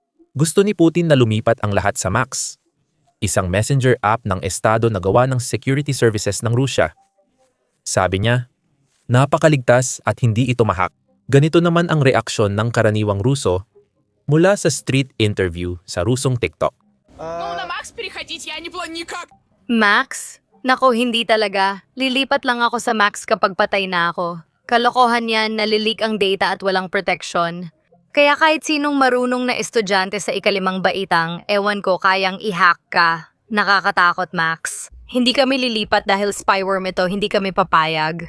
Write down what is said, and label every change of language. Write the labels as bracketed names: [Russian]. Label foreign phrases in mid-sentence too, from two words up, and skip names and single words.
[Filipino] Gusto ni Putin na lumipat ang lahat sa Max, isang [English] messenger app [Filipino] ng estado na gawa ng [English] security services [Filipino] ng Rusya. Sabi niya, napakaligtas at hindi ito mahak. Ganito naman ang reaksyon ng karaniwang Ruso mula sa [English] street interview [Filipino] sa Rusong TikTok. [Russian] Ну, на Макс переходить я не планирую никак. [Filipino] Max? Nako, hindi talaga. Lilipat lang ako sa Max kapag patay na ako. Kalokohan yan, nalilik ang data at walang protection. Kaya kahit sinong marunong na estudyante sa ikalimang baitang, ewan ko, kayang i-hack ka. Nakakatakot, Max. Hindi kami lilipat dahil spyware ito, hindi kami papayag.